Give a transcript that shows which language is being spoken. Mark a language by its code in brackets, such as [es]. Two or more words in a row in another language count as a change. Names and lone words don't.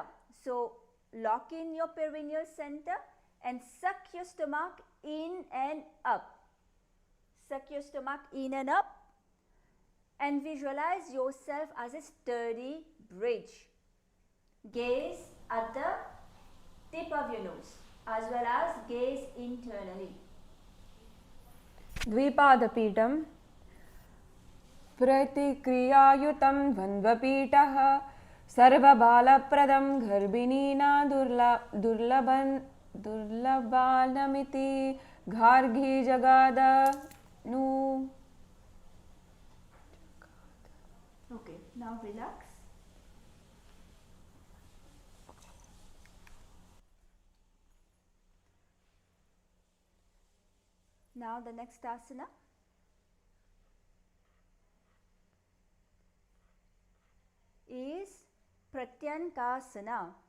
[en] So lock in your perineal center and suck your stomach in and up. Suck your stomach in and up and visualize yourself as a sturdy bridge. Gaze at the tip of your nose as well as gaze internally. [sa] Dvipadapitam Pratikriyayutam Dvandvapitaha Sarvabhalapradam Garbhinina Durlabanamiti Ghargi Jagada Nu. [en] Okay, now relax. Now the next asana is Pratyankasana.